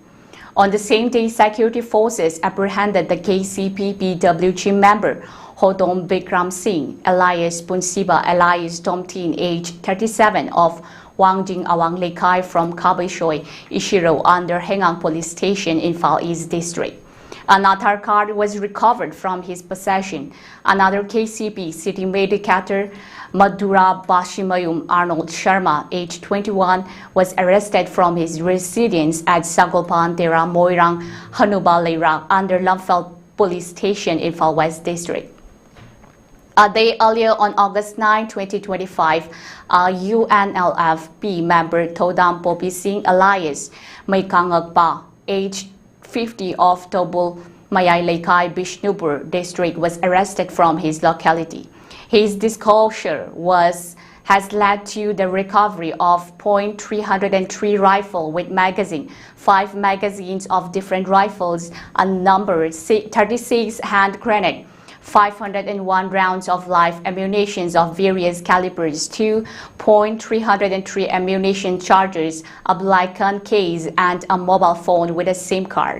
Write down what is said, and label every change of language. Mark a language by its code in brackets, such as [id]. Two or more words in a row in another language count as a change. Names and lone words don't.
[en] On the same day, security forces apprehended the KCP PWG member Hodom Bikram Singh, alias Punsiba, alias Tomtin, age 37, of Wangjing Awang Lekai from Kabishoi, Ishiro under Hengang Police Station in Phal East District. An Aadhaar card was recovered from his possession. Another KCP City Meitei cadre, Madhura Bashimayum Arnold Sharma, age 21, was arrested from his residence at Sagolpan Dera Moirang Hanubal Leira under Lamphel Police Station in Phal West District. A day earlier, on August 9, 2025, a UNLFP member Thodam Popi Singh alias Maikangakpa, aged 50 of Tobul Mayai Laikai Bishnupur district, was arrested from his locality. His disclosure has led to the recovery of .303 rifle with magazine, 5 magazines of different rifles, a number 36 hand grenade, 501 rounds of live ammunition of various calibers, 2 .303 ammunition charges, a Blackon case, and a mobile phone with a SIM card.